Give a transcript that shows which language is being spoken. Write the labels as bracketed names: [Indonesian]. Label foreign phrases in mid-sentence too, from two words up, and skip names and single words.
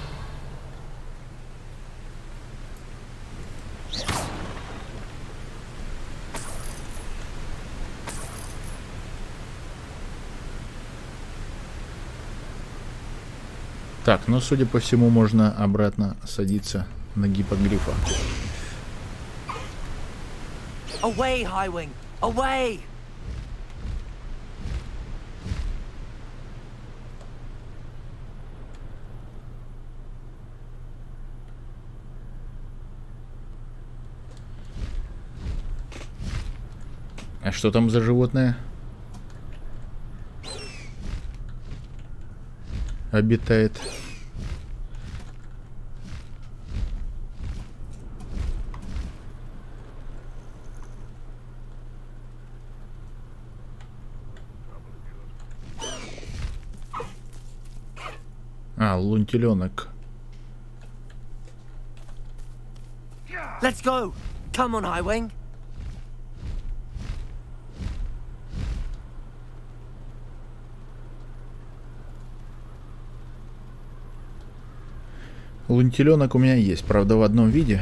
[Russian] Так, ну, судя по всему, можно обратно садиться на гиппогрифа. [English] Away, Highwing! Away! [Russian] А что там за животное? Обитает. А, лунтеленок. [English] Let's go! Come on, Highwing! [Russian] Лунтеленок у меня есть, правда, в одном виде.